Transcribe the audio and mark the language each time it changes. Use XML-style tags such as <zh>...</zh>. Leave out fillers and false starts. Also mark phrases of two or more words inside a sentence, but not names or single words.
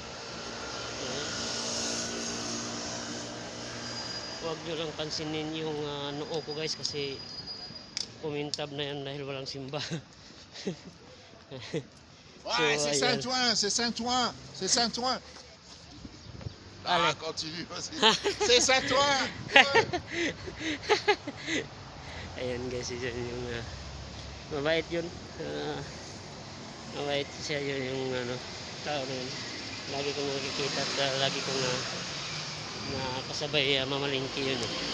<tl>Huwag nyo lang pansinin yung noo ko guys, kasi pumintab na yan dahil walang simba.</tl> <fr>Ouais, c'est Saint-Ouen, c'est Saint-Ouen, c'est Saint-Ouen. Allez. Continue, vas-y. C'est Saint-Ouen.</fr> <tl>Ayan guys, yun yung mabait yun. Mabait siya yun yung tao na yun. Lagi kong nakikita at lagi kong nakasabay mamalingki yun.</tl>